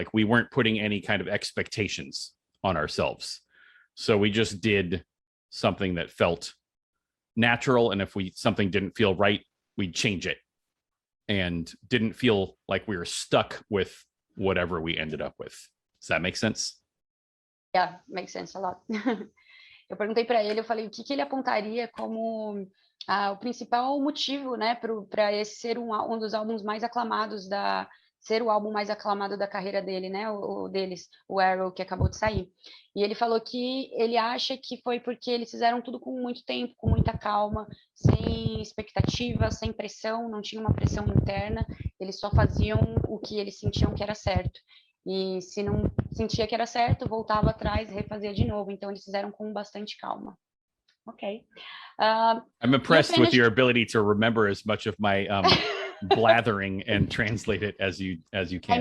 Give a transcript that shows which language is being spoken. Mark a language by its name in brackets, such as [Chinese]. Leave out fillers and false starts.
[English] Like we weren't putting any kind of expectations on ourselves. So we just did something that felt natural, and if something didn't feel right, we'd change it, and didn't feel like we were stuck with whatever we ended up with. Does that make sense? Yeah, makes sense a lot. [Portuguese] Eu perguntei para ele, eu falei o que ele apontaria como o principal motivo, né, para esse ser um dos álbuns mais aclamados ser o álbum mais aclamado da carreira dele, né, o deles, o Arrow, que acabou de sair. E ele falou que ele acha que foi porque eles fizeram tudo com muito tempo, com muita calma, sem expectativa, sem pressão, não tinha uma pressão interna, eles só faziam o que eles sentiam que era certo. E se não sentia que era certo, voltava atrás e refazia de novo. Então eles fizeram com bastante calma. [English] Okay. I'm impressed with your ability to remember as much of my blathering and translate it as you can.